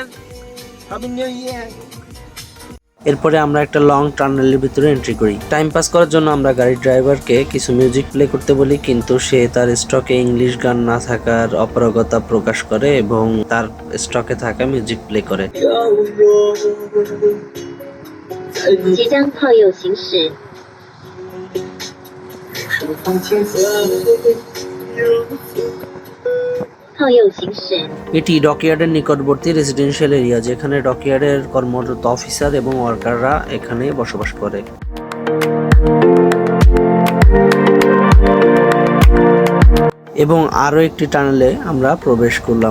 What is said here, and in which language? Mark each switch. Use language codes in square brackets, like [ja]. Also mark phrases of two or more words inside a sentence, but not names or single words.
[en] Happy New Year. [bn] এরপরে আমরা একটা [en] long tunneler [bn] ভিতরে এন্ট্রি করি। [en] time pass [bn] করার জন্য আমরা গাড়ির ড্রাইভারকে কিছু [en] music play [bn] করতে বলি, কিন্তু সে তার স্টকে ইংলিশ গান না থাকার অপারগতা প্রকাশ করে এবং তার স্টকে থাকা [en] music play [bn] করে। [zh] 即将靠右行驶。靠右行驶。 [bn] এটি ডকইয়ার্ডের নিকটবর্তী [en] residential area, [bn] যেখানে ডকইয়ার্ডের কর্মরত অফিসার এবং ওয়ার্কাররা এখানে বসবাস করে। এবং আরও একটি টানেলে আমরা প্রবেশ করলাম।